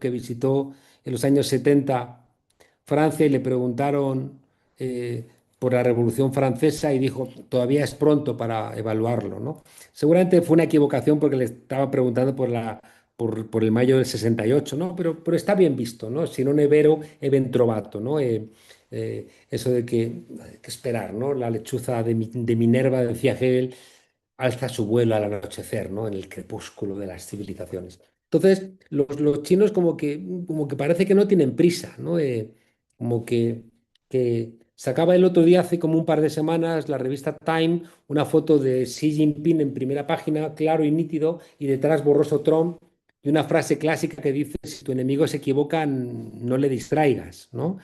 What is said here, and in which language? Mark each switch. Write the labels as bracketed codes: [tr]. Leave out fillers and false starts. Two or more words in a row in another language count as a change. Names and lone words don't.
[es] Que visitó en los años 70 Francia y le preguntaron por la Revolución Francesa y dijo, todavía es pronto para evaluarlo, ¿no? Seguramente fue una equivocación porque le estaba preguntando por el mayo del 68, ¿no? Pero está bien visto, ¿no? [it] Si non è vero, è ben trovato, [es] ¿no? Eso de que hay que esperar, ¿no? La lechuza de Minerva, decía Hegel, alza su vuelo al anochecer, ¿no? En el crepúsculo de las civilizaciones. Entonces, los chinos como que parece que no tienen prisa, ¿no? Que sacaba el otro día, hace como un par de semanas, la revista Time, una foto de Xi Jinping en primera página, claro y nítido, y detrás borroso Trump, y una frase clásica que dice, si tu enemigo se equivoca, no le distraigas, ¿no?